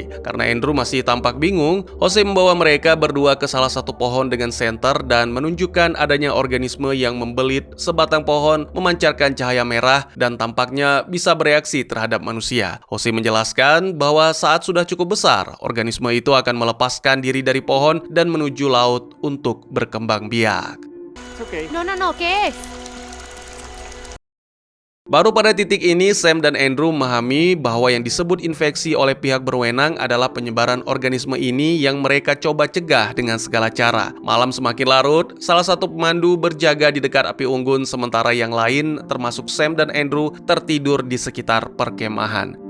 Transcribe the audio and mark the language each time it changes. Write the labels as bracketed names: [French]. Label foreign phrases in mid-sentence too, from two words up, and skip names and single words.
[Indonesian] Karena Andrew masih tampak bingung, Jose membawa mereka berdua ke salah satu pohon dengan senter dan menunjukkan adanya organisme yang membelit sebatang pohon memancarkan cahaya merah dan tampaknya bisa bereaksi terhadap manusia. Jose menjelaskan bahwa saat sudah cukup besar, organisme itu akan melepaskan diri dari pohon dan menuju laut untuk berkembang biak. [Spanish] No, ¿qué es? [Indonesian] Baru pada titik ini, Sam dan Andrew memahami bahwa yang disebut infeksi oleh pihak berwenang adalah penyebaran organisme ini yang mereka coba cegah dengan segala cara. Malam semakin larut, salah satu pemandu berjaga di dekat api unggun, sementara yang lain, termasuk Sam dan Andrew, tertidur di sekitar perkemahan.